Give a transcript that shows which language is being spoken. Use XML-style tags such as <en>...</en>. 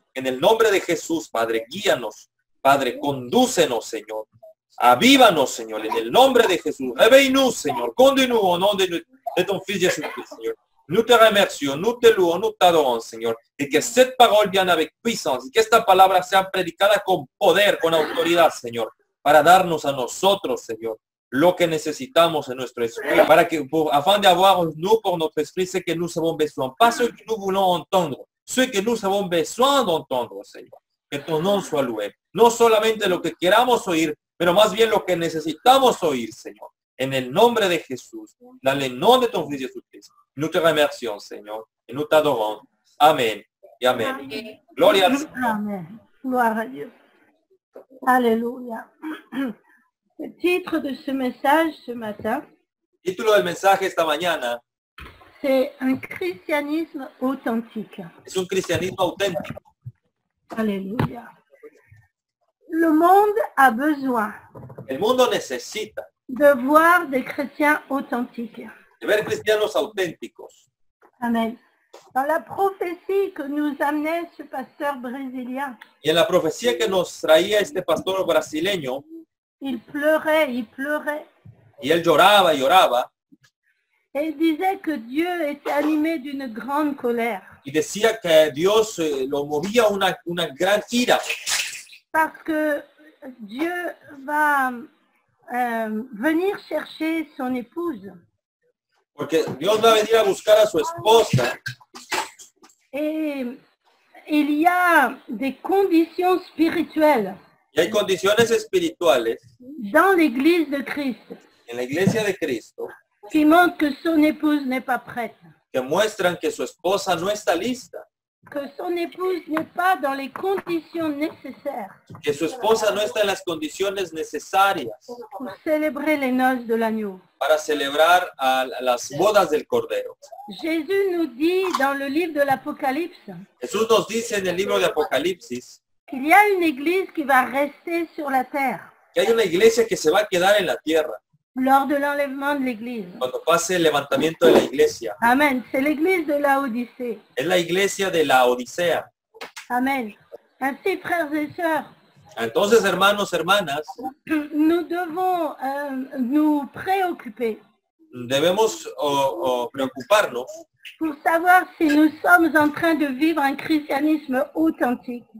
<es>En el nombre de Jesús, Padre, guíanos, Padre, condúcenos, Señor. Avívanos, Señor, en el nombre de Jesús.</es> <fr>Réveille-nous, Señor. Conduis-nous au nom de ton Fils Jésus-Christ, Señor. Nous te remercions, nous te louons, nous t'adorons, Señor. Y que cette parole vienne avec puissance</fr> <es>y que esta palabra sea predicada con poder, con autoridad, Señor, para darnos a nosotros, Señor, lo que necesitamos en nuestro</es> <fr>esprit,</fr> <es>para que,</es> <fr>afin d'avoir, nous, pour notre esprit, ce que nous avons besoin, pas ce que nous voulons entendre, ce que nous avons besoin d'entendre, Señor. Que ton nom soit loué.</fr> <es>No solamente lo que queramos oír, pero más bien lo que necesitamos oír, Señor. En el nombre de Jesús,</es> <fr>dans le nom de ton Fils Jésus-Christ, nous te remercions, Señor, et nous t'adorons. Amen et Amen. Amen.</fr> <es>Gloria al Señor.</es> <fr>Amen. Gloire à Dieu. Alléluia. Le titre de ce message ce matin,</fr> <es>Título del mensaje esta mañana</es> <fr>c'est un christianisme authentique.</fr> <es>es un cristianismo auténtico.</es> <fr>Alléluia. Le monde a besoin</fr> <es>El mundo necesita</es> <fr>de voir des chrétiens authentiques.</fr> <es>de ver cristianos auténticos. Amen.</es> <fr>Dans la prophétie que nous amenait ce pasteur brésilien,</fr> <es>Y en la profecía que nos traía este pastor brasileño,</es> <fr>il pleurait,</fr> <es>y él lloraba y lloraba,</es> <fr>et il disait que Dieu était animé d'une grande colère.</fr> <es>y decía que Dios lo movía una gran ira,</es> <fr>Parce que Dieu va venir chercher son épouse.</fr> <es>porque Dios va a venir a buscar a su esposa,</es> <fr>Et il y a des conditions spirituelles</fr> <es>y hay condiciones espirituales</es> <fr>dans l'Église de Christ</fr> <es>en la iglesia de Cristo</es> <fr>qui montrent que son épouse n'est pas prête,</fr> <es>que muestran que su esposa no está lista,</es> <fr>que son épouse n'est pas dans les conditions nécessaires</fr> <es>que su esposa no está en las condiciones necesarias</es> <fr>pour célébrer les noces de l'agneau.</fr> <es>para celebrar a las bodas del Cordero.</es> <fr>Jésus nous dit dans le livre de l'Apocalypse</fr> <es>Jesús nos dice en el libro de Apocalipsis</es> <fr>qu'il y a une église qui va rester sur la terre</fr> <es>que hay una iglesia que se va a quedar en la tierra</es> <fr>lors de l'enlèvement de l'église.</fr> <es>cuando pase el levantamiento de la iglesia. Amen.</es> <fr>C'est l'église de Laodicée.</fr> <es>Es la iglesia de la Odisea.</es> <fr>Amen. Ainsi, frères et sœurs,</fr> <es>Entonces, hermanos, hermanas,</es> <fr>nous devons nous préoccuper</fr> <es>debemos preocuparnos</es> <fr>pour savoir si nous sommes en train de vivre un christianisme authentique.</fr>